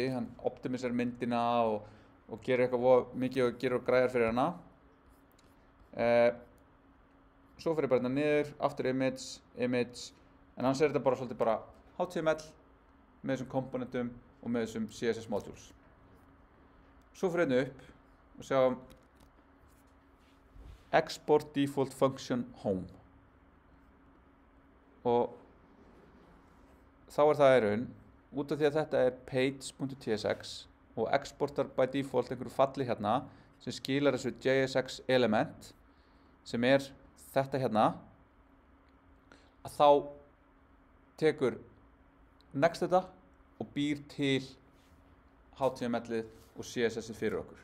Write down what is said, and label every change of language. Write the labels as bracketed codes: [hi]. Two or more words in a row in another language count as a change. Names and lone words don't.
[is] Hann optimisar myndina og gerir eitthvað mikið og gerir græjar fyrir hana. Svo fyrir ég bara hérna niður, aftur image, en annars er þetta bara svolítið bara HTML með þessum komponentum og með þessum [en] CSS modules. [is] Svo fyrir hérna upp og sjáum [en] export default function home [is] og þá er það í raun út af því að þetta er page.tsx og exportar [en] by default [is] einhverju falli hérna sem skilar þessu [en] JSX element [is] sem er þetta hérna að þá tekur Next þetta og býr til HTML-ið og CSS-ið fyrir okkur.